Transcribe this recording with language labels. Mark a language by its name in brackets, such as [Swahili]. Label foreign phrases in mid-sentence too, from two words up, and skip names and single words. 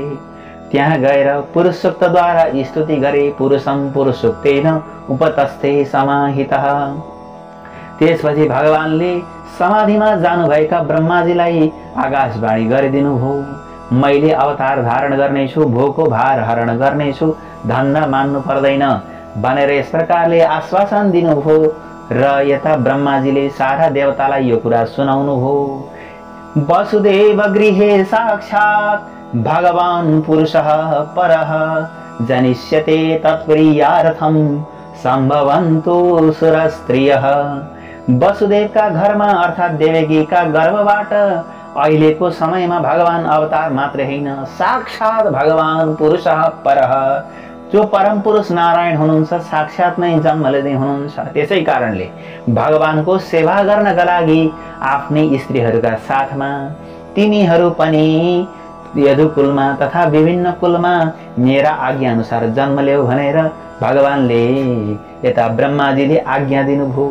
[Nepali] त्यहाँ गएर पुरुषोक्तद्वारा स्तुति गरे। [Sanskrit] पुरुषम पुरुषोक्तेन उपतस्थे समाहितः। [Nepali] त्यसपछि भगवानले समाधिमा जानुभएका ब्रह्माजीलाई आकाशवाणी गरिदिनुभयो, मैले अवतार धारण गर्नेछु, भोको भार हरण गर्नेछु, धन्दा मान्नु पर्दैन भनेर यस प्रकारले आश्वासन दिनुभयो। र यता ब्रह्माजीले सारा देवतालाई यो कुरा सुनाउनुभयो। [Sanskrit] वसुदेव गृहे साक्षात् भगवान् पुरुषः परः, जनिष्यते तत्प्रियार्थं सम्भवन्तु सुरस्त्रियः। [Nepali] वसुदेवका घरमा अर्थात् देवकीका गर्भबाट अहिलेको समयमा भगवान अवतार मात्र होइन, [Sanskrit] साक्षात भगवान पुरुषः परः, [Nepali] जो परम पुरुष नारायण हुनुहुन्छ, साक्षात नै जन्म लिँदै हुनुहुन्छ। त्यसै कारणले भगवानको सेवा गर्नका लागि आफ्नै स्त्रीहरूका साथमा तिमीहरू पनि यदुकुलमा तथा विभिन्न कुलमा मेरा आज्ञा अनुसार जन्म ल्याऊ भनेर भगवानले यता ब्रह्माजीले आज्ञा दिनुभयो।